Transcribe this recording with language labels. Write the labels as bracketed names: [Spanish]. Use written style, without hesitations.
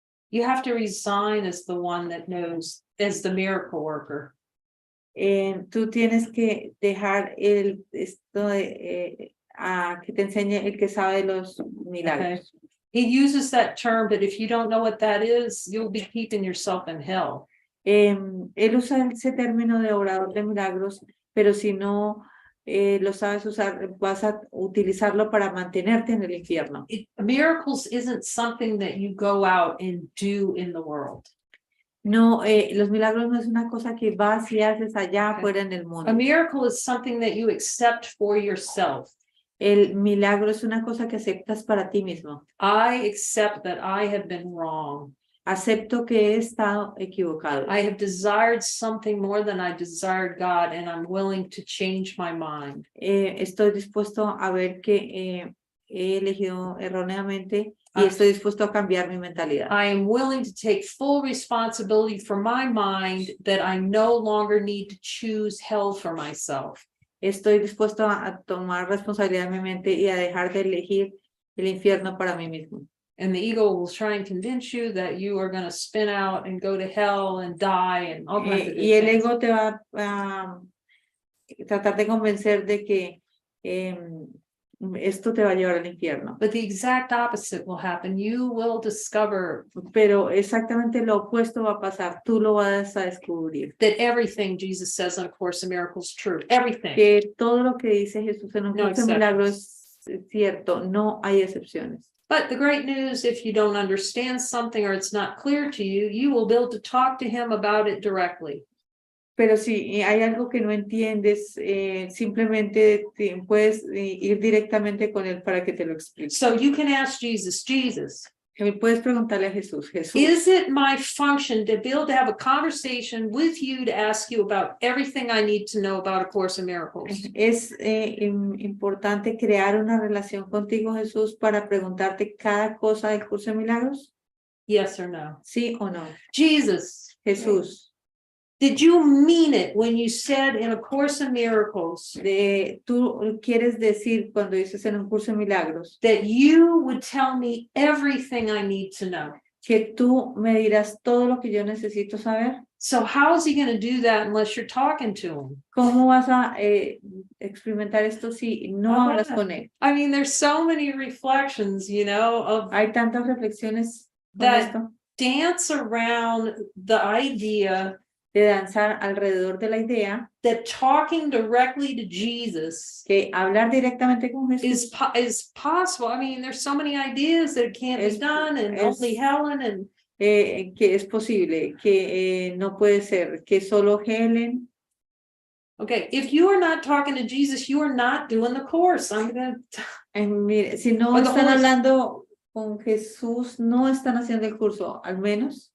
[English] You have to resign as the one that knows, as the miracle worker. [Spanish] Tú tienes que dejar esto a que te enseñe el que sabe de los milagros. [English] Okay. He uses that term, but if you don't know what that is, you'll be keeping yourself in hell. [Spanish] Él usa ese término de obrador de milagros, pero si no lo sabes usar, vas a utilizarlo para mantenerte en el infierno. [English] Miracles isn't something that you go out and do in the world. [Spanish] No, los milagros no es una cosa que vas y haces allá afuera en el mundo. [English] A miracle is something that you accept for yourself. [Spanish] El milagro es una cosa que aceptas para ti mismo. [English] I accept that I have been wrong. [Spanish] Acepto que he estado equivocado. [English] I have desired something more than I desired God, and I'm willing to change my mind. [Spanish] Estoy dispuesto a ver que he elegido erróneamente y estoy dispuesto a cambiar mi mentalidad. [English] I am willing to take full responsibility for my mind, that I no longer need to choose hell for myself. [Spanish] Estoy dispuesto a tomar responsabilidad de mi mente y a dejar de elegir el infierno para mí mismo. [English] And the ego will try and convince you that you are going to spin out and go to hell and die and all kinds of [Spanish] Y el [English] things. [Spanish] ego te va a tratar de convencer de que esto te va a llevar al infierno. [English] But the exact opposite will happen. You will discover [Spanish] Pero exactamente lo opuesto va a pasar. Tú lo vas a descubrir. [English] that everything Jesus says in A Course in Miracles is true. Everything. [Spanish] Que todo lo que dice Jesús en un No curso de milagros es cierto. No hay excepciones. [English] But the great news, if you don't understand something or it's not clear to you, you will be able to talk to him about it directly. [Spanish] Pero si hay algo que no entiendes, simplemente puedes ir directamente con él para que te lo explique. [English] So you can ask Jesus, Jesus, [Spanish] Puedes preguntarle a Jesús, Jesús, [English] is it my function to be able to have a conversation with you to ask you about everything I need to know about A Course in Miracles? [Spanish] es importante crear una relación contigo, Jesús, para preguntarte cada cosa del curso de milagros? [English] Yes or no? [Spanish] ¿Sí o no? [English] Jesus, [Spanish] Jesús, [English] did you mean it when you said in A Course in Miracles [Spanish] tú quieres decir cuando dices en un curso de milagros [English] that you would tell me everything I need to know? [Spanish] que tú me dirás todo lo que yo necesito saber? [English] So how is he going to do that unless you're talking to him? [Spanish] ¿Cómo vas a experimentar esto si no hablas con él? [English] I mean, there's so many reflections, you know, of [Spanish] Hay tantas reflexiones con [English] That- [Spanish] esto [English] dance around the idea [Spanish] de danzar alrededor de la idea [English] that talking directly to Jesus [Spanish] que hablar directamente con Jesús [English] is possible. I mean, there's so many ideas that can't be done, and only Helen and [Spanish] que es posible, que no puede ser, que solo Helen. [English] okay, if you are not talking to Jesus, you are not doing the course. I'm gonna [Spanish] Mire, si no [English] Or the [Spanish] están [English] Holy- [Spanish] hablando con Jesús, no están haciendo el curso, al menos